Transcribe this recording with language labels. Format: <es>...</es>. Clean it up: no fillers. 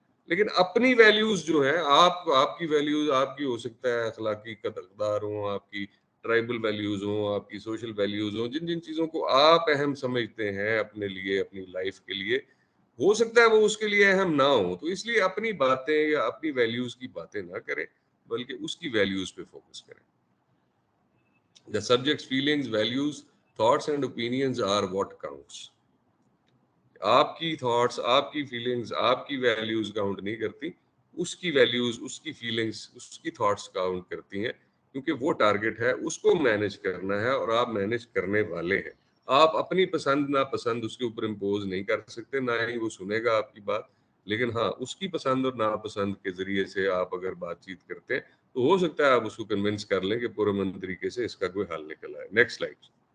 <ur>لیکن اپنی ویلیوز جو ہے آپ کی ویلیوز آپ کی ہو سکتا ہے اخلاقی اقدار ہوں, آپ کی ٹرائبل ویلیوز ہوں, آپ کی سوشل ویلیوز ہوں, جن جن چیزوں کو آپ اہم سمجھتے ہیں اپنے لیے, اپنی لائف کے لیے, ہو سکتا ہے وہ اس کے لیے اہم نہ ہو. تو اس لیے اپنی باتیں یا اپنی ویلیوز کی باتیں نہ کریں بلکہ اس کی ویلیوز پہ فوکس کریں.</ur> <en>The subject's feelings, values, thoughts and opinions are what counts.</en> <ur>آپ کی تھاٹس, آپ کی فیلنگز, آپ کی ویلیوز کاؤنٹ نہیں کرتی, اس کی ویلیوز, اس کی فیلنگز, اس کی تھاٹس کاؤنٹ کرتی ہیں, کیونکہ وہ ٹارگٹ ہے, اس کو مینیج کرنا ہے اور آپ مینیج کرنے والے ہیں. آپ اپنی پسند ناپسند اس کے اوپر امپوز نہیں کر سکتے, نہ ہی وہ سنے گا آپ کی بات, لیکن ہاں اس کی پسند اور ناپسند کے ذریعے سے آپ اگر بات چیت کرتے ہیں تو ہو سکتا ہے آپ اس کو کنونس کر لیں کہ پرامن طریقے سے اس کا کوئی حل نکل آئے.</ur> <en>Next slide.</en>